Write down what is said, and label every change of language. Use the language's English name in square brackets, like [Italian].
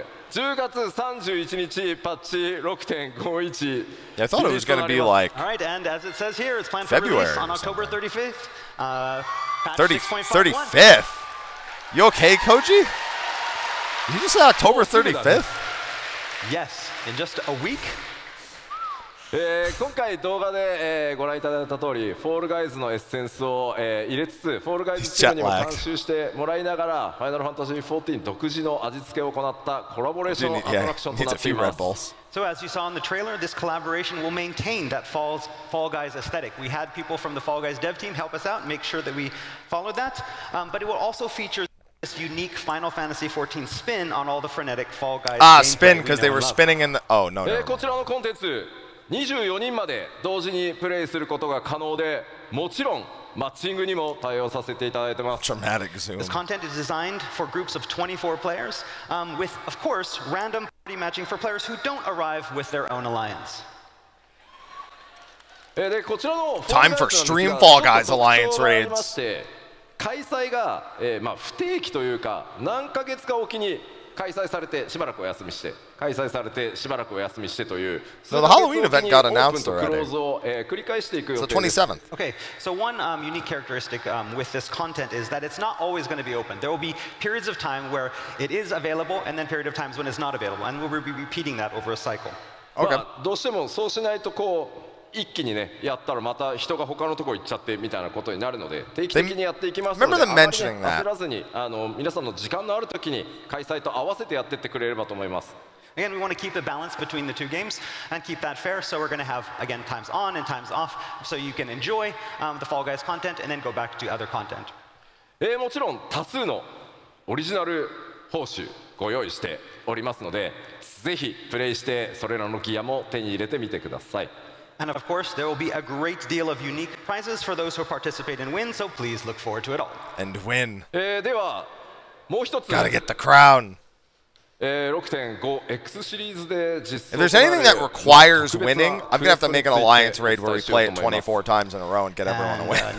[Japanese] 10月31日パッチ 6.51 [English] Yeah, I thought it was going to be like All right, and as it says here, it's planned for release on October 35th. 35th. You okay, Koji? Did you just say October 35th? Yes, in just a week. [Japanese] 今回動画で、ご覧いただいた通り、フォールガイズのエッセンスを、入れつつ、フォールガイズチームにも監修してもらいながら、ファイナルファンタジー14独自の味付けを行ったコラボレーションアトラクションとなっています。 [English] So as you saw in the trailer, this collaboration will maintain that Fall Guys aesthetic. We had people from the Fall Guys dev team help us out and make sure that we followed that, but it will also feature this unique Final Fantasy 14 spin on all the frenetic Fall Guys. Spin because they were spinning in the. Oh no. [Japanese] こちらのコンテンツ。 24人まで同時にプレイすることが可能で、もちろんマッチングにも対応させていただいてます。 [English] Dramatic zoom. This content is designed for groups of 24 players, with, of course, random party matching for players who don't arrive with their own alliance. [Japanese] でこちらの [English] Time for Stream Fall Guys Alliance raids. [Japanese] 開催が、不定期というか何ヶ月かおきに開催されてしばらくお休みして開催されてしばらくお休みしてという [English] So the Halloween event got announced already. It's the 27th. Okay, so one unique characteristic with this content is that it's not always going to be open. There will be periods of time where it is available and then period of times when it's not available, and we'll be repeating that over a cycle. Okay. [Japanese] どうしてもそうしないとこう一気にねやったらまた人が他のところ行っちゃってみたいなことになるので、定期的にやっていきますので、あまりね焦らずに皆さんの時間のある時に開催と合わせてやってってくれればと思います。 [English] Again, we want to keep the balance between the two games and keep that fair. So we're going to have, again, times on and times off, so you can enjoy the Fall Guys content and then go back to other content. [Japanese] もちろん多数のオリジナル報酬ご用意しておりますので、ぜひプレイしてそれらのギアも手に入れてみてください。 [English] And of course, there will be a great deal of unique prizes for those who participate and win, so please look forward to it all. And win. [Japanese] ではもう一つ。 [English] Gotta get the crown. [Japanese] 6.5X シリーズで実 [English] If there's anything that requires winning, I'm gonna have to make an alliance raid where we play it 24 times in a row and get everyone to win.